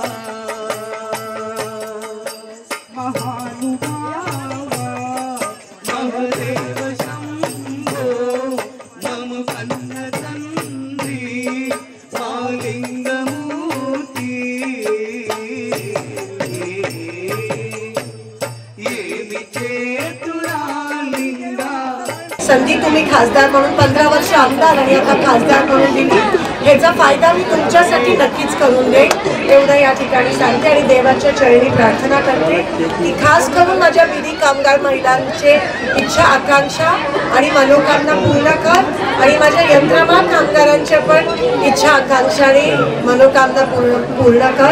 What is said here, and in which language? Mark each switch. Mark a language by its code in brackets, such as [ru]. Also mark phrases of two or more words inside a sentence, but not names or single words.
[te] మహానుభావ మహదేవ శంభో మమ కన్న తండ్రి మాలింగమూర్తి ఏమి చేతురా లింగా [mr] संधी तुम्ही खासदार म्हणून 15 वर्ष आमदार आणि आता खासदार म्हणून दिली, ह्याचा फायदा मी तुमच्यासाठी नक्कीच करून देईन एवढं या ठिकाणी सांगते आणि देवाच्या चरणी प्रार्थना करते की खास करून माझ्या विधी कामगार महिलांचे इच्छा आकांक्षा आणि मनोकामना पूर्ण कर आणि माझ्या यंत्रमान कामगारांच्या पण इच्छा आकांक्षा आणि मनोकामना पूर्ण कर।